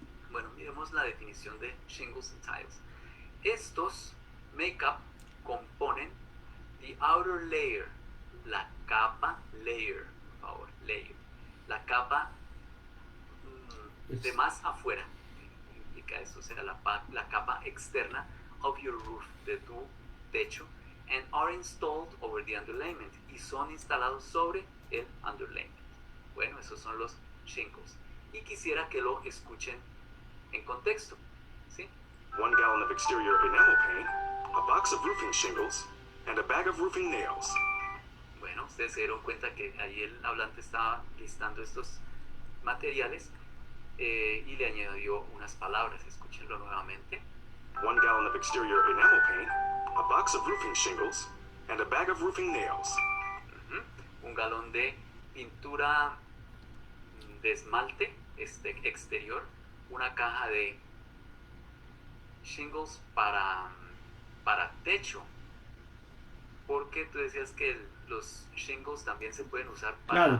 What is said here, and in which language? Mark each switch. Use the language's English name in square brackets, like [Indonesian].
[Spanish] Bueno, miremos la definición de shingles [English] and tiles. [Spanish] Estos componen [English] the outer layer, [Spanish] la capa layer, por favor, layer, la capa de más afuera, implica eso, o sea, la capa externa [English] of your roof, [Spanish] de tu techo, [English] and are installed over the underlayment, [Spanish] y son instalados sobre el underlayment. Bueno, esos son los shingles, y quisiera que lo escuchen en contexto, ¿sí? [English] 1 gallon of exterior enamel paint, a box of roofing shingles, and a bag of roofing nails. [Spanish] Bueno, ustedes se dieron cuenta que ahí el hablante estaba listando estos materiales y le añadió unas palabras. Escúchenlo nuevamente. [English] 1 gallon of exterior enamel paint, a box of roofing shingles, and a bag of roofing nails. [Spanish] Un galón de pintura de esmalte exterior, una caja de shingles para techo, porque tú decías que los shingles también se pueden usar para...